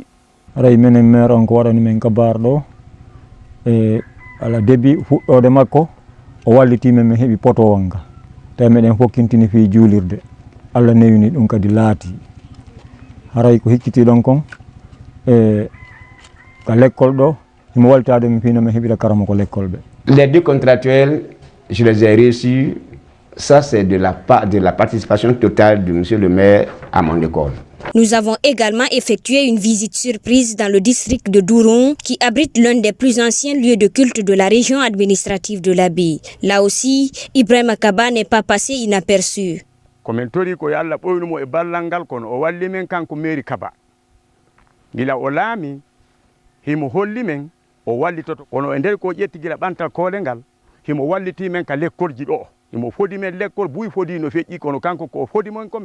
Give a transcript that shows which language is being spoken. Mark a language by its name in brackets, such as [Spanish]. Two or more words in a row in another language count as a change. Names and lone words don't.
[Fula] aray menen maire on ko waɗani men kabar ɗo e ala début fuɗɗode makko o walliti men min heeɓi potowol nga tawi meɗen fokkintini fi juulirde Allah newini ɗum kadi laati haray ko hicciti ɗon kon e ka l'école ɗo himo waltade min fino min heɓira karama ko l'école ɓe. [French] Les deux contractuels, je les ai reçus. Ça, c'est de la participation totale de monsieur le maire à mon école. Nous avons également effectué une visite surprise dans le district de Douroum qui abrite l'un des plus anciens lieux de culte de la région administrative de l'Abi. Là aussi, Ibrahima Kaba n'est pas passé inaperçu. [Fula] komin tori ko Allah ɓoynumo e ballal ngal kono o walli men kanko mairie Kaba gila o laami himo holli men o wallitoto kono e nder ko ƴetti gila ɓantal koole ngal himo walliti men ka lekkolji ɗo himo fodi men lekkol buy fodi no feƴƴi kono kanko ko fodi mon ko